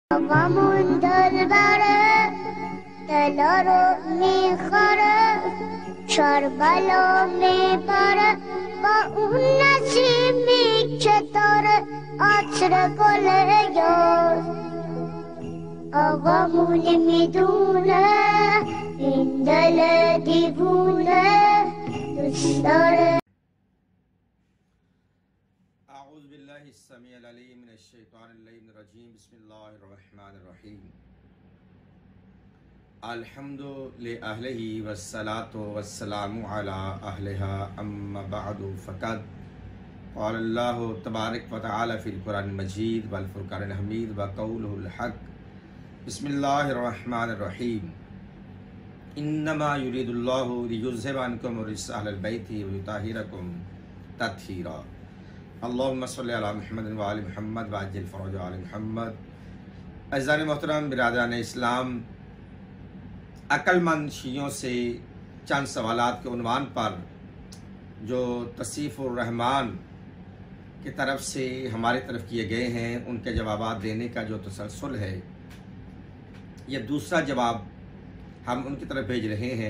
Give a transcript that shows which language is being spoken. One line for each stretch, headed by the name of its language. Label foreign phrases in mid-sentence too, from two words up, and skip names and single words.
Talysh: Ağamın dölberi Delaro mikhare Şarbalo mipare Ba unnesi mikçetare Açre kole yoz Ağamın midune İndele divune Dustare
Arabic: أعوذ بالله السميع العليم من الشيطان اللعين الرجيم بسم الله الرحمن الرحيم الحمد لأهله والصلاة والسلام على أهلها أما بعد فقد قال الله تبارك وتعالى في القرآن المجيد والفرقان الحميد وقوله الحق بسم الله الرحمن الرحيم إنما يريد الله ليذهب عنكم الرجس أهل البيت ويطهركم تطهيرا اللهم صل على محمد وآل محمد وعجل فرج آل محمد.
Urdu: عزیزان محترم برادران اسلام، عقلمند شیعوں سے چند سوالات کے عنوان پر جو تسیف الرحمن کی طرف سے ہماری طرف کیے گئے ہیں ان کے جوابات دینے کا جو تسلسل ہے، یہ دوسرا جواب ہم ان کی طرف بھیج رہے ہیں.